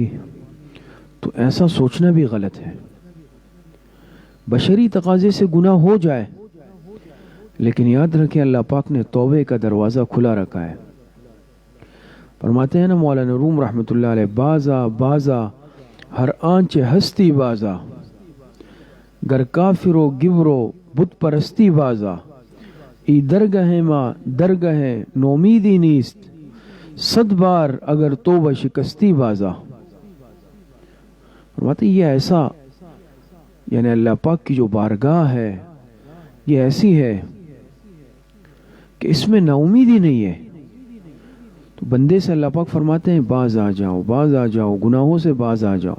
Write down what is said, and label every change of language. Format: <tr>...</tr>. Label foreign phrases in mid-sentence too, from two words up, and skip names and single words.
<ur>تو ایسا سوچنا بھی غلط ہے. بشری تقاضے سے گناہ ہو جائے، لیکن یاد رکھیں اللہ پاک نے توبے کا دروازہ کھلا رکھا ہے. فرماتے ہیں نا</ur> <fa>مولانا روم</fa> <ar>رحمۃ اللہ علیہ،</ar> <fa>بازا بازا ہر آنچ ہستی بازا، گر کافر و گبر و بت پرستی بازا، ای درگہ ماں درگہ نومیدی نیست، صد بار اگر توبہ شکستی بازا.</fa> <ur>فرماتے یہ ایسا، یعنی اللہ پاک کی جو بارگاہ ہے یہ ایسی ہے کہ اس میں نا امیدی نہیں ہے. تو بندے سے اللہ پاک فرماتے ہیں باز آ جاؤ، باز آ جاؤ، گناہوں سے باز آ جاؤ.</ur>